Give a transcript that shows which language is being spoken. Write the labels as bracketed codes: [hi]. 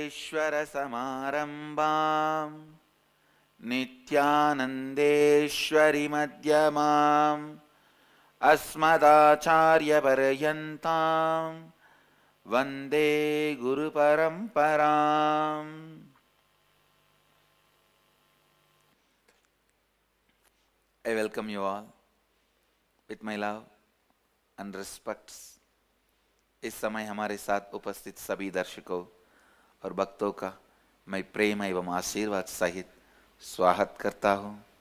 [sa] शङ्कराचार्यमध्यमम् नित्यानन्देश्वरिमध्यमाम् अस्मदाचार्यपर्यन्ताम् वन्दे गुरुपरम्पराम्. [en] I welcome you all with my love and respects. [hi] इस समय हमारे साथ उपस्थित सभी दर्शकों और भक्तों का मैं प्रेम एवं आशीर्वाद सहित स्वागत करता हूँ.